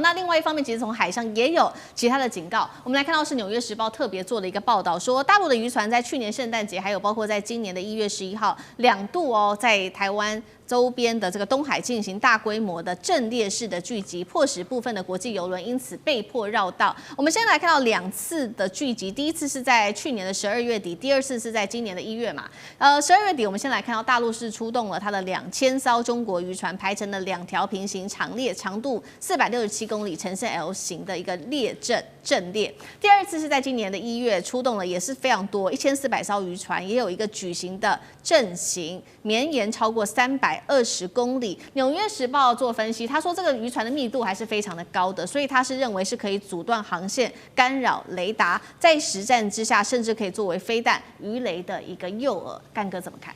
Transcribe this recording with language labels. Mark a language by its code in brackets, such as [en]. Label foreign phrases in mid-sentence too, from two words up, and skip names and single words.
[zh] 那另外一方面，其實從海上也有其他的警告。我們來看到是《紐約時報》特別做了一個報道，說大陸的漁船在去年聖誕節，還有包括在今年的1月11號2度在台灣周邊的這個東海進行大規模的陣列式的聚集，迫使部分的國際郵輪因此被迫繞道。我們先來看到2次的聚集，第一次是在去年的12月底，第二次是在今年的1月嘛。12月底，我們先來看到大陸是出動了它的2000艘中國漁船，排成了2條平行長列，長度467公里，呈現 L 型的一個列陣列。第二次是在今年的1月出動了，也是非常多，1400艘漁船，也有一個矩形的陣型，綿延超過320公里。紐約時報做分析，他說這個漁船的密度還是非常的高的，所以他是認為是可以阻斷航線、干擾雷達，在實戰之下，甚至可以作為飛彈、魚雷的一個誘餌。幹哥怎麼看？